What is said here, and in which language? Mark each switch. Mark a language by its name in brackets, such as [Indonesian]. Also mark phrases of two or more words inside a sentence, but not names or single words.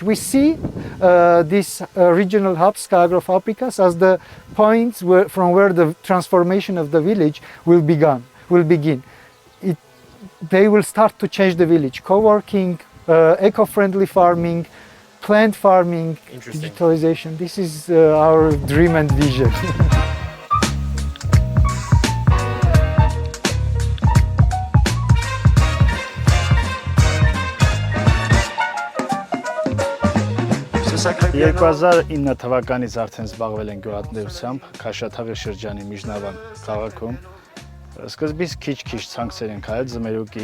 [English] We see these regional hubs, Skaagro Fabrikas, as the points from where the transformation of the village will begin. They will start to change the village. Co-working, eco-friendly farming, plant farming, digitalization. This is our dream and vision. [Armenian] Երկուազար թվականից արդեն զբաղվել են գյուղատնտեսությամբ Քաշաթաղի շրջանի Միջնավան քաղաքում։ Սկզբից քիչ-քիչ ցանքսեր են քայլ ձմերուկի,